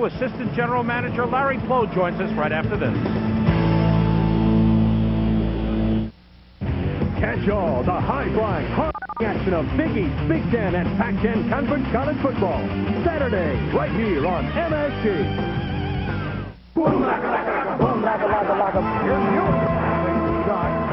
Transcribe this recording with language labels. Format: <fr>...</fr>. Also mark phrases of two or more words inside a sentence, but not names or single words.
<en>Assistant General Manager Larry Plow joins us right after this. Catch all the high-flying, hard action of Big East, Big Ten, and Pac-10 Conference College football. Saturday, right here on MSG. Boom, laka, laka, boom, laka, laka, laka. Here's your</en>